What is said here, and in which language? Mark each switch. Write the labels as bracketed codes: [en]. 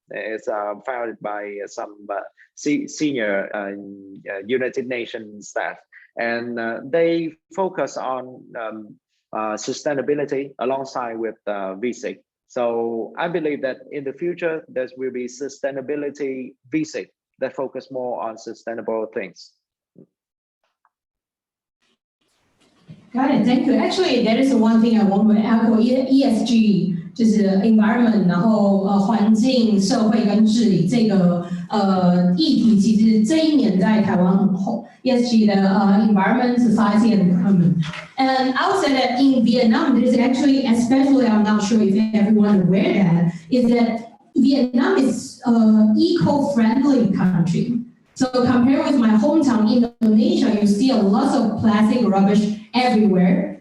[en] It's founded by some senior United Nations staff, and they focus on sustainability alongside with VC. So I believe that in the future, there will be sustainability VC that focus more on sustainable things. Got it, thank you. Actually, there is one thing I want to echo, [zh] ESG 就是 environment， 然后环境、社会跟治理这个议题，其实这一年在台湾很红。 [en] ESG 的environment, society and government. And I would say that in Vietnam, there is actually, especially, I'm not sure if everyone is aware that, is that Vietnam is an eco-friendly country. So compared with my hometown Indonesia, you see a lot of plastic rubbish everywhere.